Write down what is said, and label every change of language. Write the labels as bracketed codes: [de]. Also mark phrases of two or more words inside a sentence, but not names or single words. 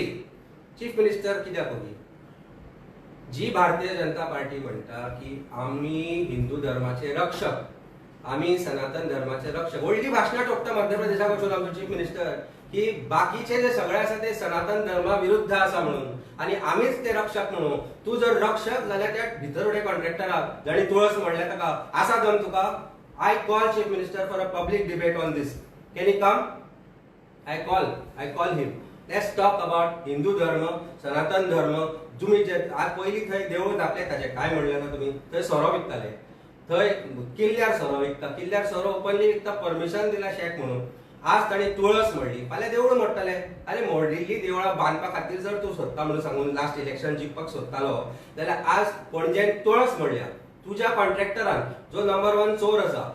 [en] chief minister [kok] कित्याक होती? जी भारतीय जनता पार्टी म्हणटा की आमी हिंदू धर्माचे रक्षक, आमी सनातन धर्माचे रक्षक, व्हडली भाशणां ठोकता मध्य प्रदेशाक वचून आमचो [en] chief minister [kok] की बाकीचे जे सगळे आसा ते सनातन धर्मा विरुद्ध आसा म्हणून आणि आमीच ते रक्षक म्हणून. तूं जर रक्षक जाल्यार त्या भितरवडे कॉन्ट्रॅक्टराक जाणी तुळस म्हणल्या ताका आसा दम तुका? [en] I call chief minister for a public debate on this. can he come? I call him. let's talk about [hi] हिंदू धर्म, सनातन धर्म. [kok] तुम्ही जे आज पयलीं थंय देवूळ घातले ताचे काय म्हणलें ना तुमी? थंय सोरो विकताले, थंय किल्ल्यार सोरो विकता, किल्ल्यार सोरो ओपनली विकता, परमिशन दिला शेक म्हणून. आज ताणी तुळस मोडली, फाल्यां देवूळ मोडटले. अरे मोडलेली देवळां बांदपा खातीर जर तूं सोदता म्हणून सांगून [en] last election [kok] जिखपाक सोदतालो जाल्यार आज पणजेन तुळस मोडल्या तुज्या कॉन्ट्रॅक्टरान, जो नंबर 1 चोर आसा.